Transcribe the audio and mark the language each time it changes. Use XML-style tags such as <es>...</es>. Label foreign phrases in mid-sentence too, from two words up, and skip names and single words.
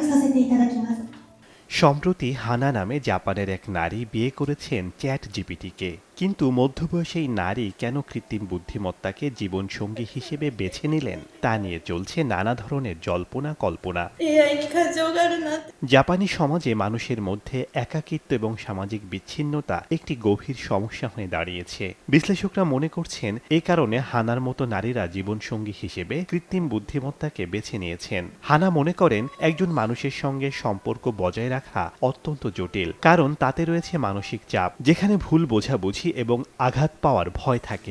<ja>せていただきます。</ja> <bn>সম্প্রতি হানা নামে জাপানের এক নারী বিয়ে করেছেন চ্যাট জিপিটিকে। কিন্তু মধ্যবয়সী এই নারী কেন কৃত্রিম বুদ্ধিমত্তাকে জীবনসঙ্গী হিসেবে বেছে নিলেন তা নিয়ে চলছে নানা ধরনের জল্পনা কল্পনা।</bn> <ja>AI に感情があるなんて。</ja> <bn>জাপানি সমাজে মানুষের মধ্যে একাকিত্ব এবং সামাজিক বিচ্ছিন্নতা একটি গভীর সমস্যা হয়ে দাঁড়িয়েছে। বিশ্লেষকরা মনে করছেন এই কারণে হানার মতো নারীরা জীবনসঙ্গী হিসেবে কৃত্রিম বুদ্ধিমত্তাকে বেছে নিয়েছেন। হানা মনে করেন একজন মানুষের সঙ্গে সম্পর্ক বজায় রাখা অত্যন্ত জটিল, কারণ তাতে রয়েছে মানসিক চাপ, যেখানে ভুল বোঝাবুঝি এবং আঘাত পাওয়ার ভয় থাকে।</bn>